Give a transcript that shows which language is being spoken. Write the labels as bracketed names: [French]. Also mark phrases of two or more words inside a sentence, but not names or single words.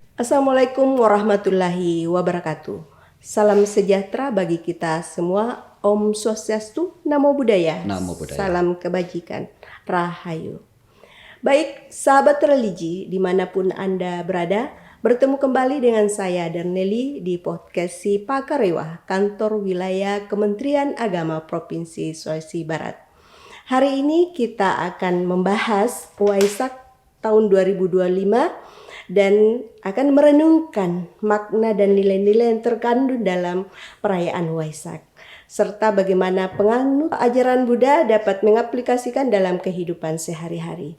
[Arabic] السلام عليكم ورحمة الله وبركاته. [Indonesian] Salam sejahtera bagi kita semua. [Balinese] Om Swastiastu, [Pali] Namo Buddhaya. Namo Buddhaya. [Indonesian] Salam kebajikan. Rahayu. Baik, sahabat religi dimanapun Anda berada, bertemu kembali dengan saya Darneli di podcast Si Pakarewa, Kantor Wilayah Kementerian Agama Provinsi Sulawesi Barat. Hari ini kita akan membahas Waisak tahun 2025 dan akan merenungkan makna dan nilai-nilai yang terkandung dalam perayaan Waisak, serta bagaimana penganut ajaran Buddha dapat mengaplikasikan dalam kehidupan sehari-hari.